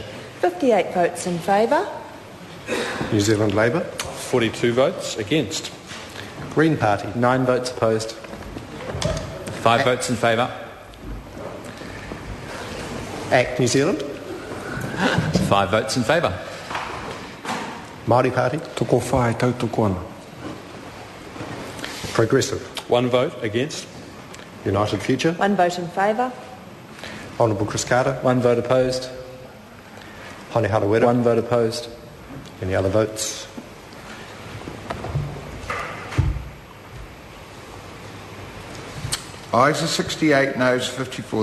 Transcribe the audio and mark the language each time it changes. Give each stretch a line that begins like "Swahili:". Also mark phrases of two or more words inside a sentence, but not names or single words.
English: 58 votes in favour. New Zealand Labour. 42 votes against. Green Party. 9 votes opposed. 5 votes in favour. ACT New Zealand. 5 votes in favour. Māori Party.
Māori: Toko whai tautoko ana.
English: Progressive. 1 vote against. United Future. 1 vote in favour. Honourable Chris Carter. 1 vote opposed. Hone Harawira. 1 vote opposed. Any other votes? Ayes are 68, noes 54.